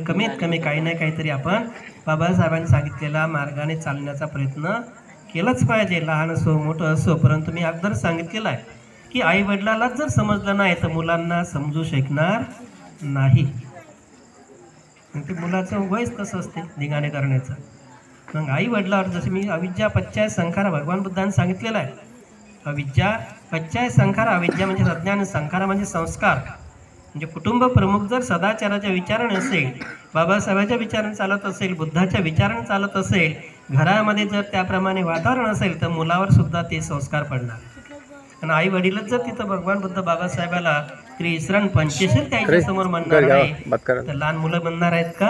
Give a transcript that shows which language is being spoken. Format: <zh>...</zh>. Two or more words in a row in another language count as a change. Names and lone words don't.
<mr>कमीत कमी काही ना काहीतरी आपण बाबासाहेबांनी सांगितलेल्या मार्गाने चालण्याचा प्रयत्न केलाच पाहिजे, लहान असो मोठं असो. परंतु मी अगोदर सांगितलेलं आहे की आई वडिलालाच जर समजलं नाही तर मुलांना समजू शकणार नाही. ते मुलाचं वयच कसं असते धिंगाणे करण्याचं. मग आई वडिलावर जसं मी</mr> <pi>अविद्या पच्चाय संखारा</pi> <mr>भगवान बुद्धांनी सांगितलेलं आहे.</mr> <pi>अविद्या पच्चाय संखारा,</pi> <mr>अविद्या म्हणजे अज्ञान, संखारा म्हणजे संस्कार. म्हणजे कुटुंब प्रमुख जर सदाचाराच्या विचाराने असेल, बाबासाहेबांच्या विचाराने चालत असेल, बुद्धाच्या विचाराने चालत असेल, घरामध्ये जर त्याप्रमाणे वातावरण असेल तर मुलावर सुद्धा ते संस्कार पडणार. आणि आई वडीलच जर तिथं भगवान बुद्ध बाबासाहेबाला त्रिशरण पंचशील त्याच्या समोर म्हणणार नाही तर लहान मुलं म्हणणार आहेत का?</mr>